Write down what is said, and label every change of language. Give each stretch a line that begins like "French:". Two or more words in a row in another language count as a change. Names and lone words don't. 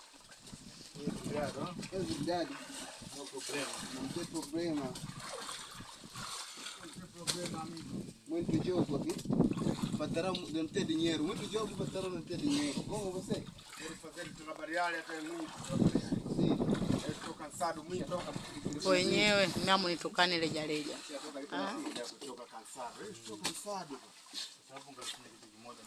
Portuguese: Obrigado. Não problema. Não tem problema. Não tem problema, amigo. Muito jogo aqui. Patrão não tem dinheiro. Muito jogo, patrão não tem dinheiro. Como você? Quero fazer trabalhar até muito. Sim. Eu estou cansado muito.
Swahili: Wenyewe mimi nitukane rejareja.
Portuguese: Estou cansado. Eu estou cansado.
Swahili: Sababu ngafanya kitu kimoja.